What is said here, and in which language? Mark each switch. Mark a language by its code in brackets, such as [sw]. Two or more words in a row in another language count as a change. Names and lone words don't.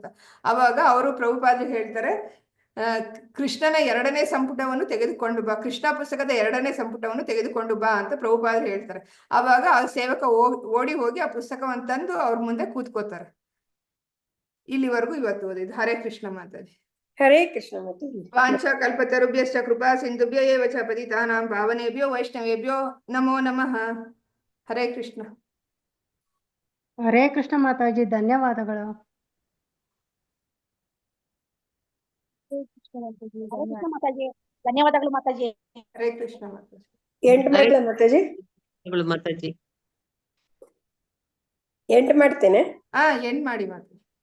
[kn] ಅವಾಗ ಅವರು ಪ್ರಭುಪಾದರು ಹೇಳ್ತಾರೆ, ಕೃಷ್ಣನ 2ನೇ ಸಂಪುಟವನ್ನು ತೆಗೆದುಕೊಂಡು ಬಾ, ಕೃಷ್ಣ ಪುಸ್ತಕದ 2ನೇ ಸಂಪುಟವನ್ನು ತೆಗೆದುಕೊಂಡು ಬಾ ಅಂತ ಪ್ರಭುಪಾದರು ಹೇಳ್ತಾರೆ. ಅವಾಗ ಆ ಸೇವಕ ಓಡಿ ಹೋಗಿ ಆ ಪುಸ್ತಕವನ್ನು ತಂದು ಅವ್ರ ಮುಂದೆ ಕೂತ್ಕೋತಾರೆ. ಇಲ್ಲಿವರೆಗೂ ಇವತ್ತು ಓದಿದ್ದು. [sa] ಹರೇ ಕೃಷ್ಣ [kn] ಮಾತಾಜಿ. [sa] ಹರೇ ಕೃಷ್ಣ ಮಾತಾಜಿ. ವಾಂಛ ಕಲ್ಪತರುಭ್ಯಶ್ಚ ಕೃಪಾ ಸಿಂಧುಭ್ಯ ಏವ ಚ ಪತಿತಾನಾಂ ಪಾವನೇಭ್ಯೋ ವೈಷ್ಣವೇಭ್ಯೋ ನಮೋ ನಮಃ. ಹರೇ ಕೃಷ್ಣ. ಹರೇ ಕೃಷ್ಣ [kn] ಮಾತಾಜಿ, ಧನ್ಯವಾದಗಳು. ಧನ್ಯವಾದಗಳು ಮಾತಾಜಿ. [sa] ಹರೇ ಕೃಷ್ಣ ಮಾತಾಜಿ. [kn] ಎಂಟು ಮಾಡ್ಲಾ ಮಾತಾಜಿ? ಮಾತಾಜಿ ಎಂಟು ಮಾಡ್ತೇನೆ. ಎಂಡ್ ಮಾಡಿ ಮಾತಾಜಿ.